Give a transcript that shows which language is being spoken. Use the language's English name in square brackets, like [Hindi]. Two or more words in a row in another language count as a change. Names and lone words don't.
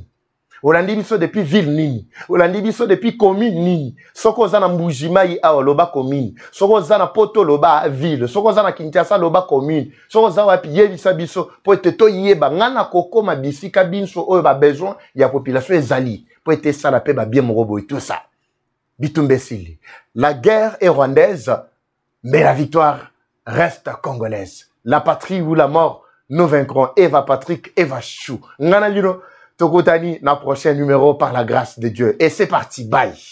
[Lingala] Olandi biso depuis ville nini. Olandi biso depuis commune nini. Soko zana Mbujimai a loba commune. Soko zana Poto loba ville. Soko zana Kinshasa loba commune. Soko zana wapi yebisa biso po ete to yeba ngana koko ma bisika binso oyo ba besoin ya population ezali. Po ete sala pe ba bien morobo [French] et tout ça. [Lingala] Bitumbesili. [French] La guerre est rwandaise, mais la victoire reste congolaise. La patrie ou la mort, nous vaincrons. Eva Patrick, Eva Chou. [Lingala] Ngana lino. Tokotani, na [French] prochain numéro par la grâce de Dieu. Et c'est parti, bye.